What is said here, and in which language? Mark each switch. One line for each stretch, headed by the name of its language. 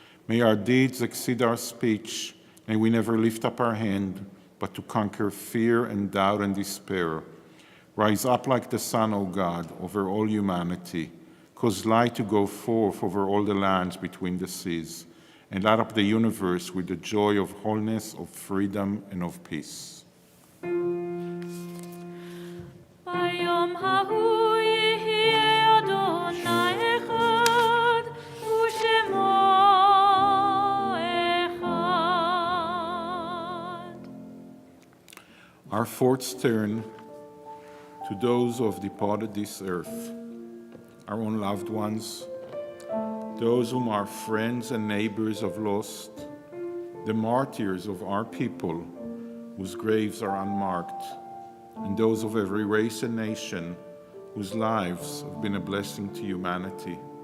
English: May our deeds exceed our speech. May we never lift up our hand, but to conquer fear and doubt and despair. Rise up like the sun, O God, over all humanity. Cause light to go forth over all the lands between the seas, and light up the universe with the joy of wholeness, of freedom, and of peace.
Hebrew: ביום ההוא יהיה אדוני אחד ושמו אחד.
English: Our thoughts turn to to those who have departed this earth, our own loved ones, those whom our friends and neighbors have lost, the martyrs of our people whose graves are unmarked, and those of every race and nation whose lives have been a blessing to humanity.